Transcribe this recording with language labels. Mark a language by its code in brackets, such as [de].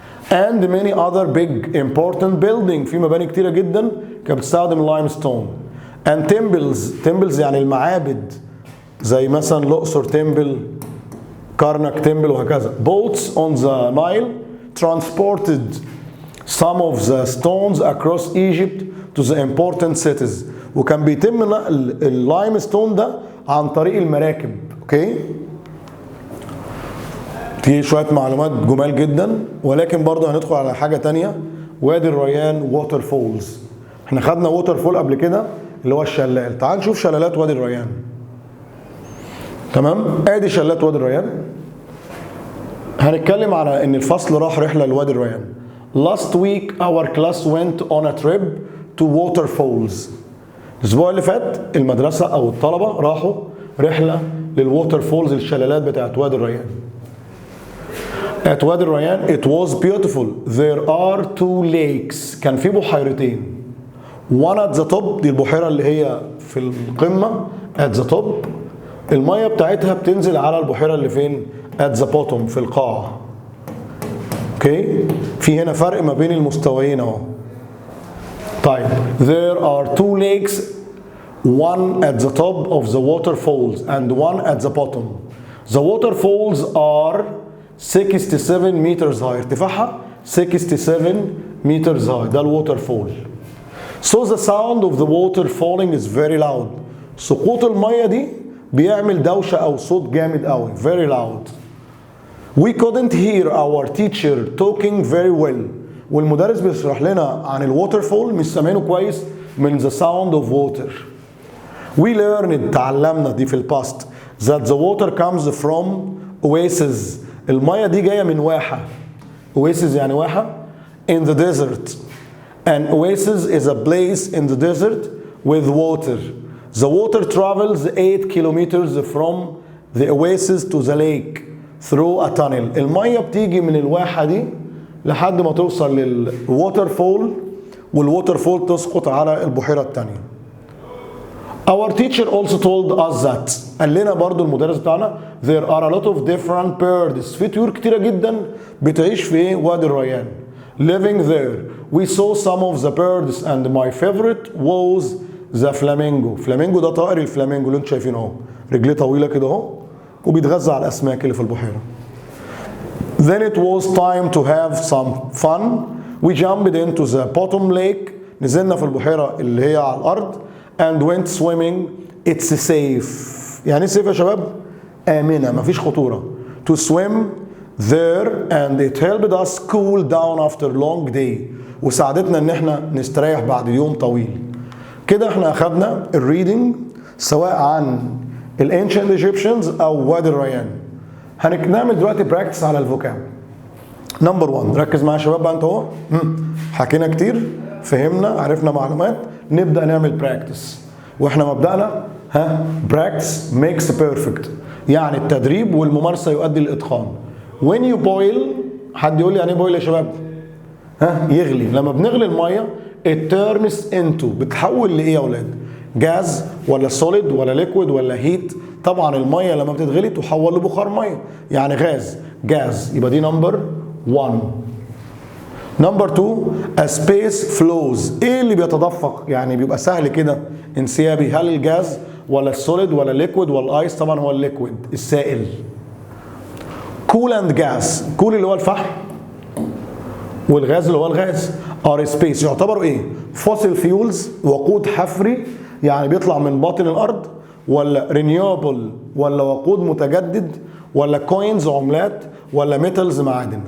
[en] and many other big important building [ar] في مباني كتيرة جدا كانت بتستخدم [en] اللايمستون. and temples [ar] يعني المعابد زي مثلا الأقصر تمبل كارناك تمبل وهكذا. [en] boats on the Nile transported some of the stones across Egypt to the important cities [ar] وكان بيتم نقل اللايمستون ده عن طريق المراكب. اوكي في شوية معلومات جمال جدا ولكن برضه هندخل على حاجة تانية. وادي الريان ووتر فولز. احنا خدنا ووتر فول قبل كده اللي هو الشلال. تعال نشوف شلالات وادي الريان. تمام؟ ادي شلالات وادي الريان. هنتكلم على ان الفصل راح رحلة لوادي الريان. [en] Last week our class went on a trip to waterfalls. [ar] الاسبوع اللي فات المدرسة او الطلبة راحوا رحلة للووتر فولز الشلالات بتاعت وادي الريان. [en] At وادي الريان it was beautiful. There are two lakes. [ar] كان في بحيرتين. [en] One at the top [ar] دي البحيرة اللي هي في القمة [en] at the top. [ar] المية بتاعتها بتنزل على البحيرة اللي فين؟ [en] at the bottom [ar] في القاع. اوكي؟ في هنا فرق ما بين المستويين اهو. [en] طيب there are two lakes, one at the top of the waterfalls and one at the bottom. The waterfalls are 67 meters high. ارتفاعها 67 meters high. [ar] ده الwaterfall. [en] So the sound of the water falling is very loud. [ar] سقوط المية دي بيعمل دوشة أو صوت جامد قوي. [en] Very loud. We couldn't hear our teacher talking very well. [ar] والمدرس بيشرح لنا عن الووترفول مش سامعينه كويس من [en] the sound of water. We learned [ar] تعلمنا دي في الباست [en] that the water comes from oasis. [ar] المية دي جاية من واحة. [en] oasis يعني واحة in the desert. An oasis is a place in the desert with water. The water travels 8 kilometers from the oasis to the lake through a tunnel. [ar] المية بتيجي من الواحة دي لحد ما توصل للووترفول والووترفول تسقط على البحيرة التانية. [en] Our teacher also told us that [ar] قال لنا برضو المدرس بتاعنا [en] there are a lot of different birds. [ar] في طيور كتيرة جدا بتعيش في وادي الريان. [en] Living there. We saw some of the birds and my favorite was the flamingo. [ar] flamingo ده طائر الفلامينجو اللي انتم شايفينه اهو. رجليه طويلة كده اهو وبيتغذى على الأسماك اللي في البحيرة. [en] Then it was time to have some fun. We jumped into the bottom lake. [ar] نزلنا في البحيرة اللي هي على الأرض. [en] And went swimming. It's safe. [ar] يعني safe يا شباب؟ آمنة مفيش خطورة. [en] To swim there and it helped us cool down after long day. [ar] وساعدتنا ان احنا نستريح بعد يوم طويل. كده احنا اخدنا الريدنج سواء عن الانشنت ايجيبشنز او وادي الريان. هنعمل دلوقتي براكتس على الفوكاب. نمبر 1 ركز معايا يا شباب بقى انت اهو. حكينا كتير، فهمنا، عرفنا معلومات، نبدا نعمل براكتس. واحنا مبدأنا براكتس ميكس بيرفكت. يعني التدريب والممارسه يؤدي للاتقان. [en] when you boil، [ar] حد يقول لي يعني ايه بويل يا شباب؟ يغلي. لما بنغلي الميه [en] it turns into، [ar] بتحول لايه يا اولاد؟ جاز ولا سوليد ولا ليكويد ولا هيت؟ طبعا الميه لما بتتغلي تحول لبخار ميه، يعني غاز، جاز. يبقى دي نمبر 1. [en] Number 2 a space flows. [ar] ايه اللي بيتدفق؟ يعني بيبقى سهل كده انسيابي. هل الجاز ولا السوليد ولا الليكويد ولا الايس؟ طبعا هو الليكويد السائل. كول اند جاز. كول اللي هو الفحم والغاز اللي هو الغاز. ار سبيس يعتبروا ايه؟ فوسيل فيولز، وقود حفري يعني بيطلع من باطن الارض، ولا رينيوبل ولا وقود متجدد، ولا كوينز عملات، ولا ميتالز معادن.